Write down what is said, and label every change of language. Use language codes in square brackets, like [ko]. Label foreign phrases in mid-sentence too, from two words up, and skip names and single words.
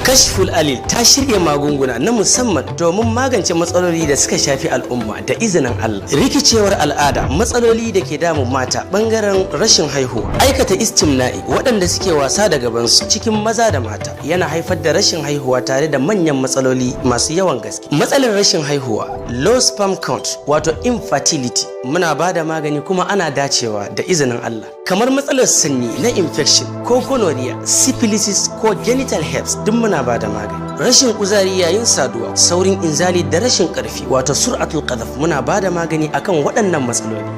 [ha] Kashful Alil ta shirya magunguna na musamman domin magance matsaloli da suka shafi al'umma da izinin Allah. Rikicewar al'ada, matsaloli da ke damun mata bangaren rashin haihuwa, aikata istimna'i, waɗanda suke wasa da gabansu cikin maza da mata yana haifar da rashin haihuwa tare da manyan matsaloli masu yawan gaske. Matsalar rashin haihuwa, [en] low sperm count, [ha] wato infertility, muna ba da magani kuma ana dacewa da izinin Allah. Kamar matsalar sanyi na infection ko gonorrhea, syphilis ko [en] genital herpes, [ha] duk muna ba da magani. Rashin kuzari yayin saduwa, saurin inzali da rashin karfi, wato [ar] سرعة القذف, [ha] muna ba da magani akan waɗannan matsaloli.